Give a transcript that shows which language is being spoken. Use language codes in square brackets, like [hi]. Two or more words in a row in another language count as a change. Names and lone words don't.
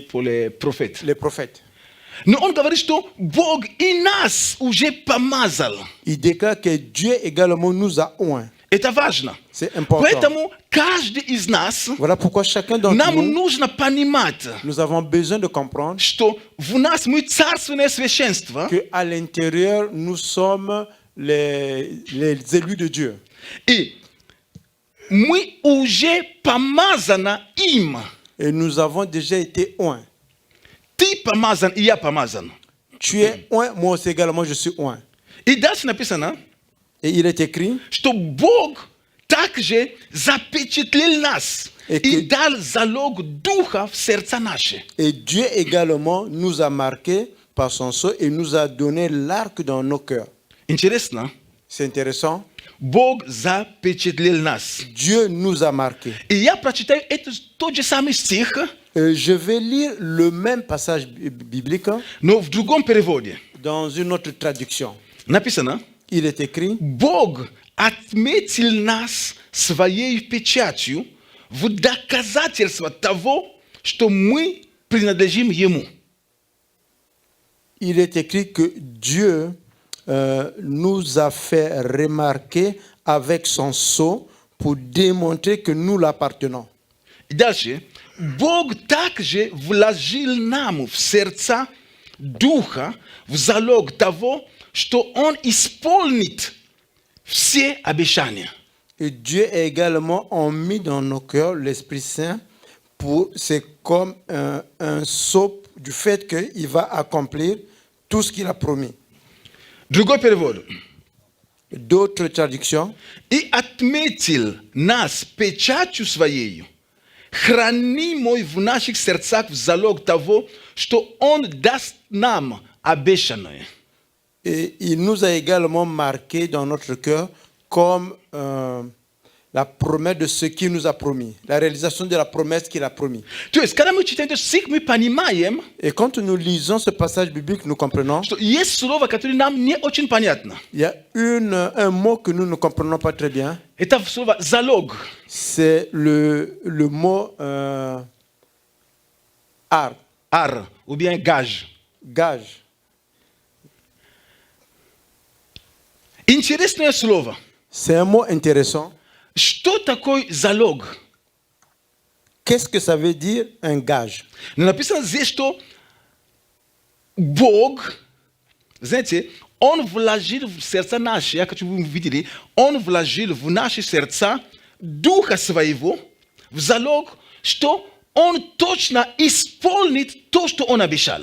[fr] pour les prophètes. [ru] Но он говорит, что Бог и нас уже помазал. [fr] Il déclare que Dieu également nous a oint. [ru] Это важно. [fr] C'est important. [ru] Поэтому каждый из нас, [fr] Voilà pourquoi chacun d'entre [ru] нам [fr] nous, [ru] нужно понимать, [fr] nous avons besoin de comprendre [ru] что в нас мы царственное священство, [fr] qu'à l'intérieur, nous sommes les élus de Dieu. [ru] и мы уже помазаны им. [fr] Et nous avons déjà été oints. [ru] Ты помазан, и я помазан. [fr] Tu es oint, moi aussi également, je suis oint. [ru] И дальше написано, [fr] Et il est écrit [ru] что Бог также запечатлел нас И и ты- дал залог Духа в сердца наши. [fr] et Dieu également nous a marqués par son sceau et nous a donné l'arc dans nos cœurs. [ru] Интересно, [fr] C'est intéressant. [ru] Бог запечатлел нас. [fr] Dieu nous a marqués. [ru] И я прочитаю тот же самый стих, [fr] Je vais lire le même passage biblique [ru] но в другом переводе. [fr] dans une autre traduction. [ru] Написано, [fr] Il est écrit [ru] Бог отметил нас своей печатью в доказательство того, что мы принадлежим Ему. [fr] Il est écrit que Dieu nous a fait remarquer avec son sceau pour démontrer que nous l'appartenons. [ru] И дальше. Бог также вложил нам в сердца Духа в залог того, что Он исполнит все обещания. [fr] Et Dieu a également mis dans nos cœurs l'Esprit Saint pour, c'est comme un sceau du fait qu'il va accomplir tout ce qu'il a promis. [ru] Другой перевод. [fr] D'autres traductions. [ru] И отметил нас печатью своею, хранимой в наших сердцах в залог того, что Он даст нам обещанное. [fr] Et il nous a également marqué dans notre cœur comme la promesse de ce qu'il nous a promis, la réalisation de la promesse qu'il a promis. [ru] То есть, когда мы читаем этот стих, мы понимаем, [fr] Et quand nous lisons ce passage biblique, nous comprenons [ru] что есть слово, которое нам не очень понятно. [fr] il y a un mot que nous ne comprenons pas très bien. [ru] Это слово «залог». [fr] C'est le mot art, Ар, ou bien гаж. gage. [ru] Интересное слово. [fr] C'est un mot intéressant. [ru] Что такое залог? [fr] Qu'est-ce que ça veut dire un gage? [ru] Но написано здесь, что Бог, знаете, Он вложил в сердца наши, я хочу, чтобы вы видели, Он вложил в наши сердца Духа Своего в залог, что Он точно исполнит то, что Он обещал.